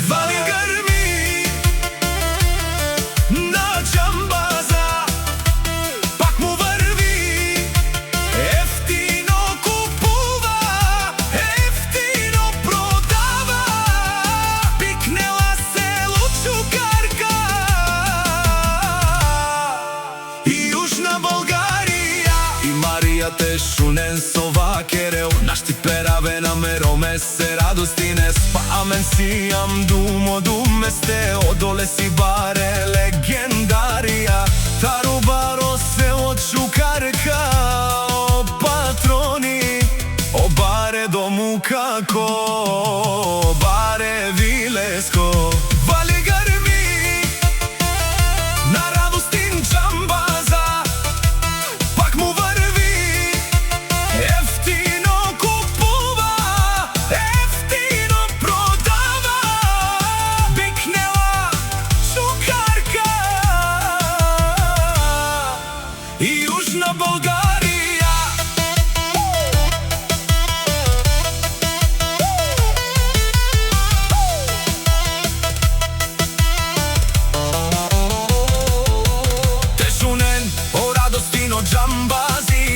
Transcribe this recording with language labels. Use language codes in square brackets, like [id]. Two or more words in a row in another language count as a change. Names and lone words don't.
[bg] Вали грми на Џамбаза, пак му върви, ефтино купува, ефтино продава, пикнела село Чукарка и Южна Българија. [rom] И Марија те шунен сова керел, нашти пераве на Меромесе Радостине, спамен си ам думо думесте, одоле си баре легендарија, таро баро село Чукарка, о патрони, о баре дому како, баре вилеско. [bg] Вали грми на Радостин Џамбаза, пак му върви, ефтино купува, ефтино продава, бикнела Чукарка и Южна Българија. [rom] Те шунен о Радостин од Џамбази,